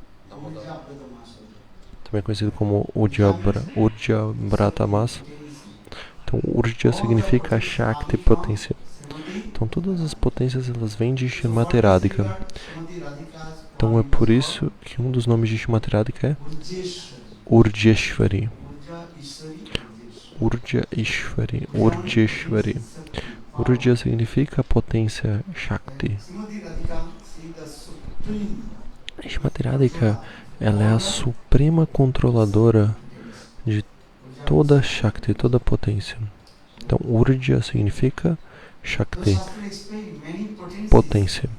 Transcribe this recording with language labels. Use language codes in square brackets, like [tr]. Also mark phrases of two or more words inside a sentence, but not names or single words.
[pt] Também é conhecido como Ujabrata Mas. Então Urja significa Shakti, potência. Então todas as potências elas vêm de Shrimati Radhika. Então é por isso que um dos nomes de Shrimati Radhika é Urjeshwari. Urjeshwari. Urja significa potência Shakti. Shrimati Radhika, ela é a suprema controladora de toda Shakti, toda potência. Então Urja significa Shakti, potência.